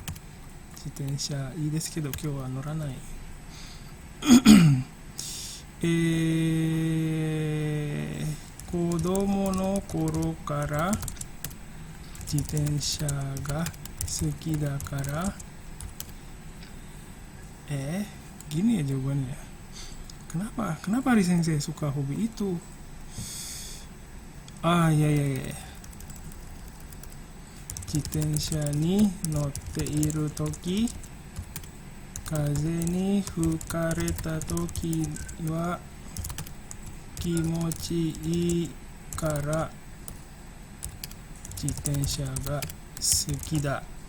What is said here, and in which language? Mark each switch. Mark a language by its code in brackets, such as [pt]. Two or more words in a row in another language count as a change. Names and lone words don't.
[ja] 自転車いいですけど今日は乗らない。子供の頃から自転車が好きだから。 [id] Gini ya jawabannya. Kenapa Hari Sensei suka hobi itu? Ya. [ja] 自転車に乗っているとき、風に吹かれたときは気持ちいいから自転車が好きだ。